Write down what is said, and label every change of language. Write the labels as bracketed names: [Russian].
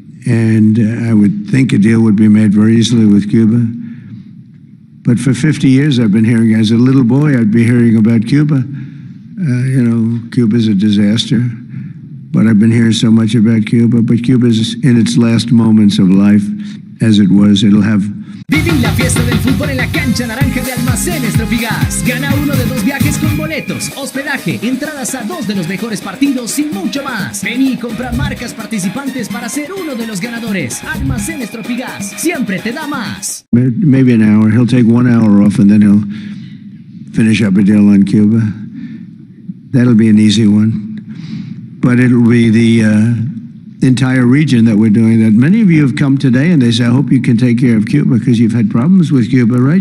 [English] And I would think a deal would be made very easily with Cuba. But for 50 years I've been hearing, as a little boy, I'd be hearing about Cuba. Cuba's a disaster. But I've been hearing so much about Cuba. But Cuba's in its last moments of life, as it was. It'll have... [Spanish] Viví la fiesta del fútbol en la cancha naranja de Almacenes Tropigas. Gana uno de 2 viajes con boletos, hospedaje, entradas a 2 de los mejores partidos y mucho más. Vení y compra marcas participantes para ser uno de los ganadores. Almacenes Tropigas, siempre te da más. [English] Maybe an hour. He'll take 1 hour off and then he'll finish up a deal on Cuba. That'll be an easy one. But it'll be the entire region that we're doing that. Many of you have come today and they say, I hope you can take care of Cuba because you've had problems with Cuba, right?